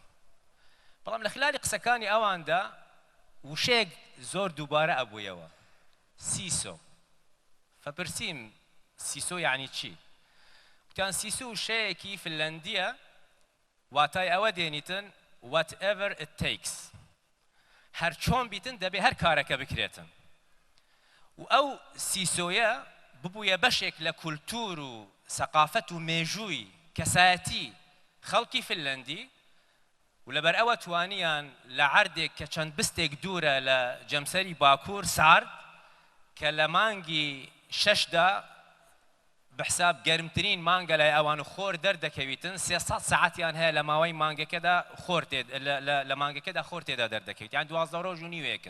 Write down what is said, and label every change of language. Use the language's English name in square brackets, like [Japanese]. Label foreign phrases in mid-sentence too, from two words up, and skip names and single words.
[Central Kurdish] بەڵام لە خلالی قسەکانی ئەواندا وشەیەک زۆر دووبارە ئەبوویەوە. سیسۆ. فەپرسیم سیسۆ یعنی چی؟ وتیان سیسۆ وشەیەکی فنلەندیە واتای ئەوە دێنیتن [English] whatever it takes. [Central Kurdish] هەر چۆن بیتن دەبێ هەر کارەکە بکرێتن. و ئەو سیسۆیە ببوویە بەشێک لە کولتور و سەقافەت و مێژووی کەسایەتی خەڵکی فنلەندی و لەبەر ئەوە توانیان لە عەردێک کە چەند بستێک دوورە لە جەمسەری باکوور سارد کە لە مانگی شەشدا بحساب گەرمترین مانگە لای ئەوان و خۆر دەردەکەویتن 300 ساعەتیان هەیە لە ماوەی مانگەکەدا لە مانگەکەدا خۆر تێدا دەردەکەویت یان 12 ڕۆژ و نیوەیەکن.